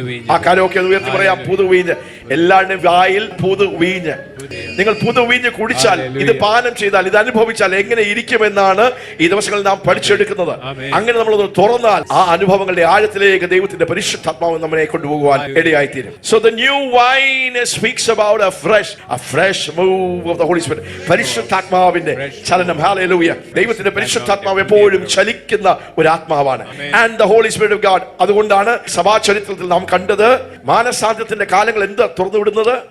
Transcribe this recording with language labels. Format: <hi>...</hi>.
<ml>ആ കാലമൊക്കെ ഉയർത്തി പറയാം. പുതുവീഞ്ഞ്. എല്ലാവരുടെയും വായിൽ പുതുവീഞ്ഞ്. നിങ്ങൾ പുതുവീഞ്ഞ് കുടിച്ചാൽ, ഇത് പാനം ചെയ്താൽ, ഇത് അനുഭവിച്ചാൽ എങ്ങനെ ഇരിക്കുമെന്നാണ് ഈ ദിവസങ്ങളിൽ നാം പഠിച്ചെടുക്കുന്നത്. അങ്ങനെ നമ്മളൊന്ന് തുറന്നാൽ ആ അനുഭവങ്ങളുടെ ആഴത്തിലേക്ക് ദൈവത്തിന്റെ പരിശുദ്ധാത്മാവ് നമ്മളെ കൊണ്ടുപോകുവാൻ ഇടയായിത്തീരും.</ml> <en>So the new wine speaks about a fresh move of the Holy Spirit.</en> <ml>പരിശുദ്ധാത്മാവിന്റെ ചലനം. ഹല്ലേലൂയ. ദൈവത്തിന്റെ പരിശുദ്ധാത്മാവ് എപ്പോഴും ചലിക്കുന്ന ഒരു ആത്മാവാണ്.</ml> <en>And the Holy Spirit of God.</en> <ml>അതുകൊണ്ടാണ് സഭാ ചരിത്രത്തിൽ നാം കണ്ടത് മാനസാന്തരത്തിന്റെ കാലങ്ങൾ എന്ത് തുറന്നുവിടുന്നത്?</ml>